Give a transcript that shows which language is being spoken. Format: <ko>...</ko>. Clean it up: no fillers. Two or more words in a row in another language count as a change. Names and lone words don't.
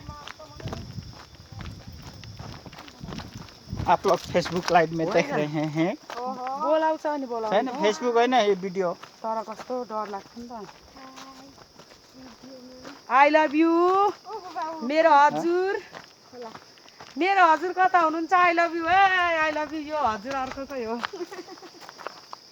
<hi>आप लोग फेसबुक लाइव में देख रहे हैं।</hi> <ne>बोलाउँछ नि बोलाउँछ छैन फेसबुक होइन यो भिडियो। तर कस्तो डर लाग्छ नि त।</ne> <en>I love you</en> <ne>मेरो हजुर। मेरो हजुर कता हुनुहुन्छ?</ne> <en>I love you. I love you.</en> <ne>यो हजुर अर्को चाहिँ हो।</ne>